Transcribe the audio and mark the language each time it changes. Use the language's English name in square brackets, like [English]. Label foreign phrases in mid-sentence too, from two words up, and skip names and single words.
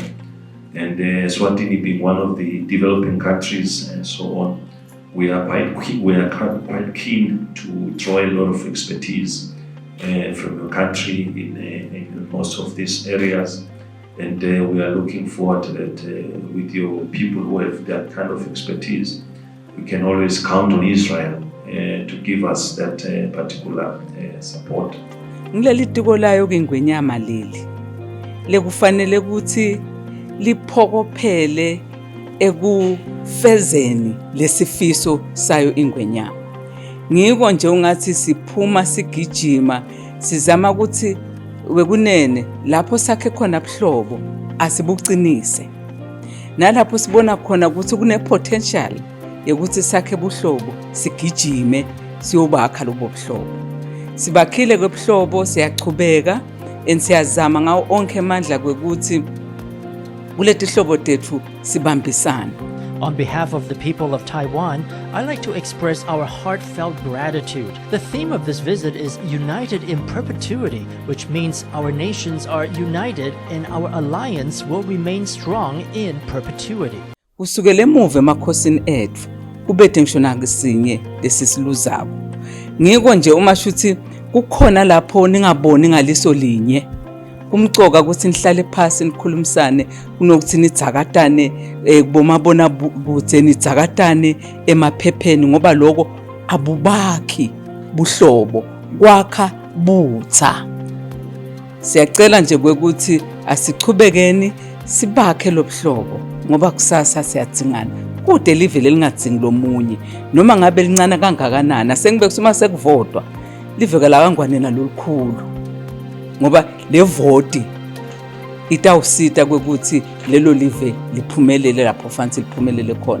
[English] And Eswatini being one of the developing countries and so on, we are quite keen to draw a lot of expertise from your country in most of these areas. And we are looking forward to that with your people who have that kind of expertise. We can always count on Israel to give us that particular support. [Swati] Ngileli tiko layo kingwenyama leli lekufanele ukuthi liphokophele ekufezeni lesifiso sayo ingwenyama. Ngiko nje ungathi siphuma sigijima sizama ukuthi wekunene lapho sakhe khona buhlobo asibucinise. Nalapho sibona khona ukuthi kune potential yokuthi sakhe buhlobo sigijime siyobakha lobo buhlobo. Sibakhile kwebuhlobo siyachubeka siyazama ngawo onke amandla kwekuthi kuleti hlobo tethu sibambisana. [English] On behalf of the people of Taiwan, I'd like to express our heartfelt gratitude. The theme of this visit is United in Perpetuity, which means our nations are united and our alliance will remain strong in perpetuity. [Swati] Kusukela emuva emakhosini ethu ubethe ngisho nangesinye lesisiluzako. Ngiko nje uma shuthi kukhona lapho ningaboni ngaliso linye. Kumcoka ukuthi nihlale phansi nikhulumisane kunokuthi nidzakatane kubomabona kudze nidzakatane emaphepheni ngoba lokho abubakhi buhlobo kwakha butha. Siyacela nje ukuthi asichubekeni sibakhe lobuhlobo ngoba kusasa siyadzingana. Kude live lelingadzingi lomunye noma ngabe lincane kangakanani asengibekuse uma sekuvotwa live kalakangwanena lolukhulu ngoba le voti itawusita kwekuthi lelo live liphumelele lapho fanele liphumelele khona.